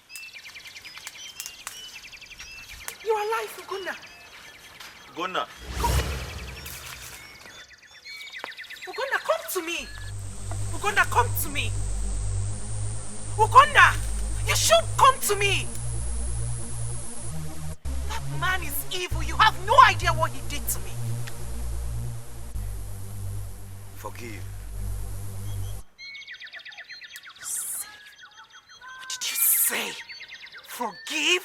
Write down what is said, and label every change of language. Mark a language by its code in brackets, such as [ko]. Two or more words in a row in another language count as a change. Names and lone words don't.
[en] You are alive, Ugonna. Ugonna. Ugonna, come to me. Ugonna, come to me. Ugonna, you should come to me. That man is evil. You have no idea what he did to me. Forgive. Say, forgive?